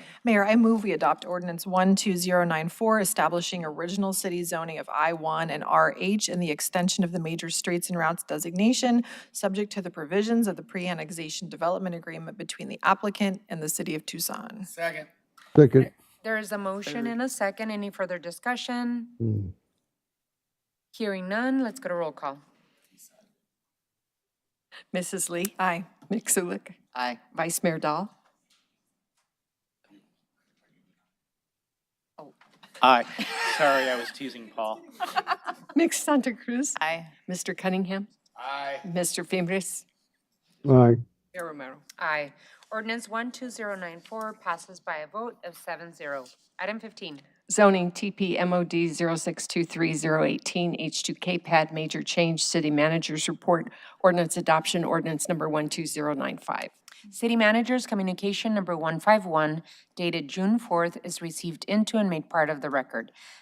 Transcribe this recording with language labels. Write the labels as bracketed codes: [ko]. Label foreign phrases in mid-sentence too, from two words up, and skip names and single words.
[en] Mayor, I move we adopt ordinance 12094, establishing original city zoning of I-1 and RH and the extension of the major streets and routes designation, subject to the provisions of the pre-annexation development agreement between the applicant and the city of Tucson. Second. Second. There is a motion and a second. Any further discussion? Hearing none, let's go to roll call. Mrs. Lee? Aye. Mixulick? Aye. Vice Mayor Dahl? Aye. Sorry, I was teasing Paul. Mix Santa Cruz? Aye. Mr. Cunningham? Aye. Mr. Fimbres? Aye. Mayor Romero? Aye. Ordinance 12094 passes by a vote of 7-0. Item 15. Zoning TP MOD 0623018 H2K Pad Major Change City Managers Report Ordinance Adoption Ordinance number 12095. City Manager's Communication Number 151, dated June 4th, is received into and made part of the record.